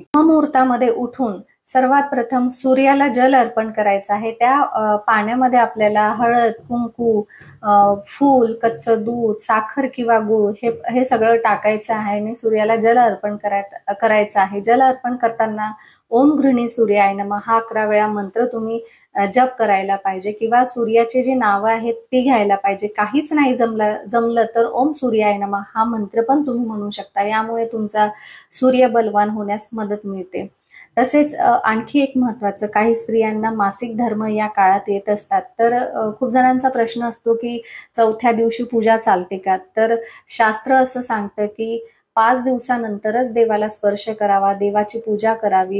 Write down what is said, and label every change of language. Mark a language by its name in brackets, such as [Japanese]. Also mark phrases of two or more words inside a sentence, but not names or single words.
[Marathi] मुहूर्तामध्ये उठून सर्वात प्रथम सूर्याला जल अर्पण करायचं आहे. त्या पाण्यामध्ये आपल्याला हळद, कुंकू, फूल, कच्चं दूध, साखर किंवा गूळ हे सगळं टाकायचं आहे आणि सूर्याला जल अर्पण करायचं आहे. जल अर्पण करताना [Sanskrit] ओम गृहिणी सूर्याय नमः [Marathi] हा 11 वेळा मंत्र तुम्ही जप करायला पाहिजे, किंवा सूर्याची जी नावं आहेत ती घ्यायला पाहिजे. काहीच नाही जमलं तर [Sanskrit] ओम सूर्याय नमः [Marathi] हा मंत्र पण तुम्ही म्हणू शकता. यामुळे तुमचा सूर्य बलवान होण्यास मदत मिळते. तसेच आणखी एक महत्वाचं, काही स्त्रियांना मासिक धर्म या काळात येत असतात, तर खूप जणांचा प्रश्न असतो की 4थ्या दिवशी पूजा चालते का? तर शास्त्र असं सांगतं की 5 दिवसानंतरच देवाला स्पर्श करावा, देवाची पूजा करावी.